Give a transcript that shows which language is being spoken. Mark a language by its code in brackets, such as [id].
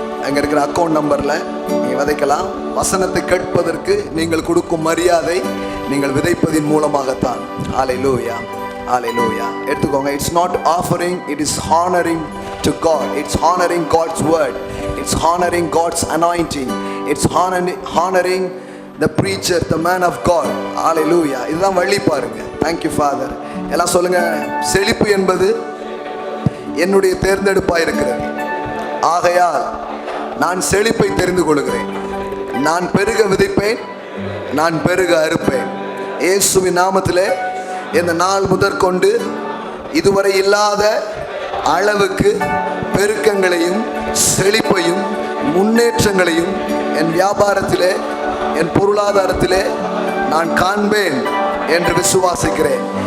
[ta] அங்க இருக்கிற அக்கௌண்ட் நம்பர்ல நீங்க விதைக்கலாம். வசனத்தை கேட்பதற்கு நீங்கள் கொடுக்கும் மரியாதை நீங்கள் விதைப்பதின் மூலமாகத்தான். [en] Hallelujah, hallelujah. [ta] எடுத்துக்கோங்க. [en] It's not offering, it is honouring to God. It's honoring God's word. It's honoring God's anointing. It's honoring the preacher, the man of God. [ta] Hallelujah. இதுதான் வழி பாருங்க. [en] Thank you Father. [ta] எல்லாம் சொல்லுங்க. செழிப்பு என்பது என்னுடைய தேர்ந்தெடுப்பாக இருக்கிறது. ஆகையால் நான் செழிப்பை தெரிந்து கொள்கிறேன். நான் பெருக விதைப்பேன், நான் பெருக அறுப்பேன். இயேசுவின் நாமத்திலே இந்த நாள் முதற்கொண்டு இதுவரை இல்லாத அளவுக்கு பெருக்கங்களையும் செழிப்பையும் முன்னேற்றங்களையும் என் வியாபாரத்திலே, என் பொருளாதாரத்திலே நான் காண்பேன் என்று விசுவாசிக்கிறேன்.